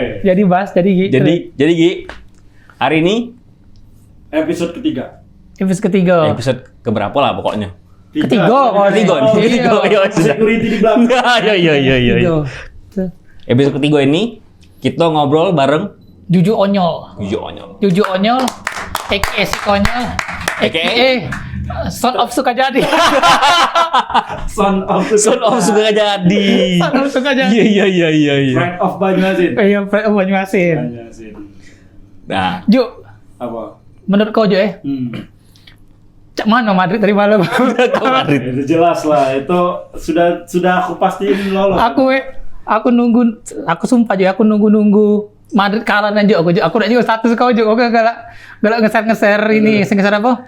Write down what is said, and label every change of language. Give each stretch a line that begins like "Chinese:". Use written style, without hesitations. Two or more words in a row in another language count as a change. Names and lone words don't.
Indonesian: Jadi Bas, jadi Gi. Jadi Gi, hari ini Episode ketiga. episode ketiga. episode keberapa lah pokoknya. Ketiga. Ketiga. Iya, sudah. Security di belakang. Iya. Tiga. Episode ketiga ini kita ngobrol bareng Juju Onyol. Juju Onyol, aka si Konyol, aka
English: Son of
Indonesian: Sukajadi.
English: Son of
Indonesian: suka jadi.
English: Son of Sukajadi.
Indonesian: Iya.
English: Friend of Banyuasin.
Indonesian: Iya, Banyuasin. Banyuasin. Nah, Ju, Apa? menurut kau Ju cak mana Madrid dari malam? kemarin. Itu jelas lah. Itu sudah aku pastiin lolos. aku nunggu, aku sumpah Ju, aku nunggu Madrid kalah aja aku udah juga status kau juga aku galak ngeser ini ngeser apa?